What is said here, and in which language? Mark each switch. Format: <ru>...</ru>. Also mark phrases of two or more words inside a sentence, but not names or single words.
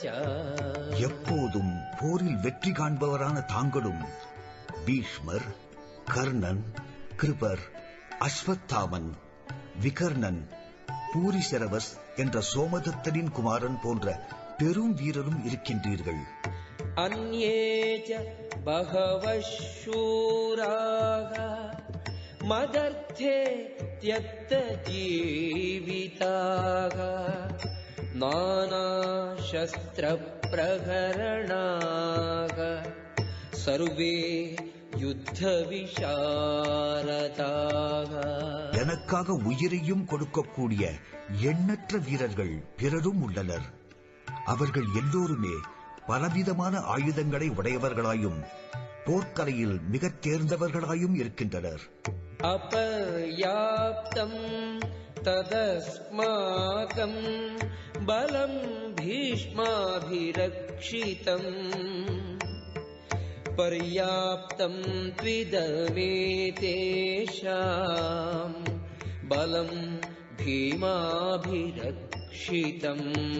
<ta>எப்போதும் போரில் வெற்றி காண்பவரான தாங்களும் பீஷ்மர், கர்ணன், கிருபர், அஸ்வத்தாமன், விகர்ணன், பூரிசரவஸ் என்ற சோமதத்தனின் குமாரன் போன்ற பெரும் வீரரும் இருக்கின்றீர்கள்.</ta> <sa>अन्येच बहवः शूराः मदर्थे त्यक्त जीविताः नानाशस्त्रप्रहरणाः सर्वे युद्धविशारदाः.</sa> <ta>எனக்காக உயிரையும் கொடுக்கக்கூடிய எண்ணற்ற வீரர்கள் பிறரும் உள்ளனர். அவர்கள் எல்லோருமே பலவிதமான ஆயுதங்களை உடையவர்களாயும் போர்க்கலையில் மிகத் தேர்ந்தவர்களாயும் இருக்கின்றனர்.</ta> <sa>अपर्याप्तं तदस्माकं बलं भीष्माभिरक्षितम् पर्याप्तं त्विदमेतेषां बलं भीमाभिरक्षितम्.</sa>